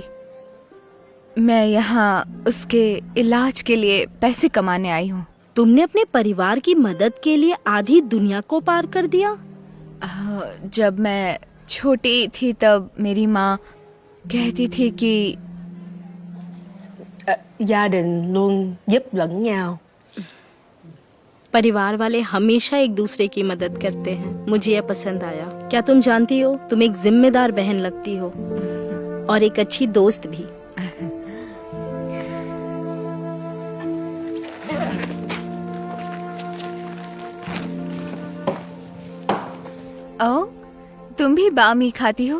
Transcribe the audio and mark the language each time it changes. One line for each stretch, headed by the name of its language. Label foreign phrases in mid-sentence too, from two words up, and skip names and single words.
Hindi: मैं यहाँ उसके इलाज के लिए पैसे कमाने आई हूँ। तुमने अपने परिवार की मदद के लिए आधी दुनिया को पार कर दिया? जब मैं छोटी थी तब मेरी माँ कहती थी कि
Vietnamese: Gia đình luôn giúp lẫn nhau.
Hindi: परिवार वाले हमेशा एक दूसरे की मदद करते हैं। मुझे यह पसंद आया। क्या तुम जानती हो, तुम एक जिम्मेदार बहन लगती हो और एक अच्छी दोस्त भी। ओ, तुम भी बामी खाती हो?